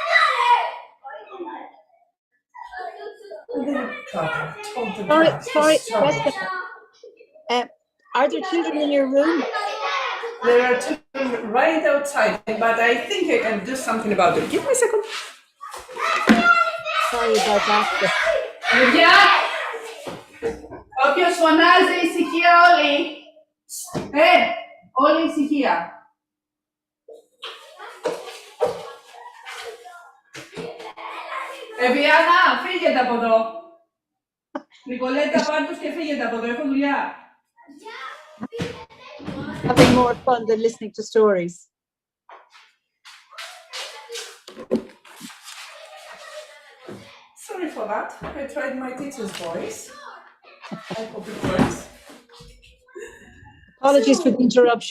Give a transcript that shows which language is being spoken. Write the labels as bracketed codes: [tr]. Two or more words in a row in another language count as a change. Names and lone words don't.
[en] And the woodcutter told the god Sorry, his troubles. Jessica. Are there children in your room? There are children right outside, but I think I can do something about it. Give me a second. Sorry about that. [el] Παιδιά, όποιος φωνάζει ησυχία όλοι. Όλη ησυχία. Βιάννα, φύγετε από εδώ. Νικολέτα, πάρ' τους και φύγετε από εδώ, έχω δουλειά. [en] Having more fun than listening to stories. Sorry for that. I tried my teacher's voice. I hope it works. Apologies for the interruption.